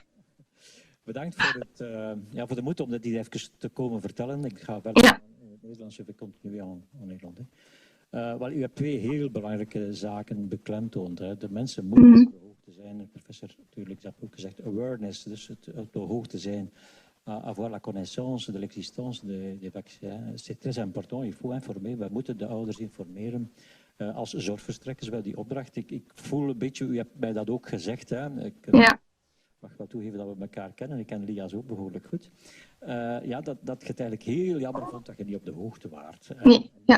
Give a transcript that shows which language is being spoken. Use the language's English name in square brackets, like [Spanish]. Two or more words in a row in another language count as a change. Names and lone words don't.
[Dutch] Bedankt voor de moed om dit hier even te komen vertellen. Ik ga verder in het Nederlands, je continu aan Nederland. Wel, u hebt 2 heel belangrijke zaken beklemtoond. Hè. De mensen moeten op de hoogte zijn. De professor natuurlijk heeft ook gezegd, awareness, dus het op de hoogte zijn. [French] Avoir la connaissance de l'existence des vaccins. C'est très important, il faut informeren. [Dutch] We moeten de ouders informeren. Als zorgverstrekkers bij die opdracht. Ik voel een beetje, u hebt mij dat ook gezegd. Hè. Ja. Mag wel toegeven dat we elkaar kennen. Ik ken Lias ook behoorlijk goed. Ja, dat je het eigenlijk heel jammer vond dat je niet op de hoogte waart. Nee, ja.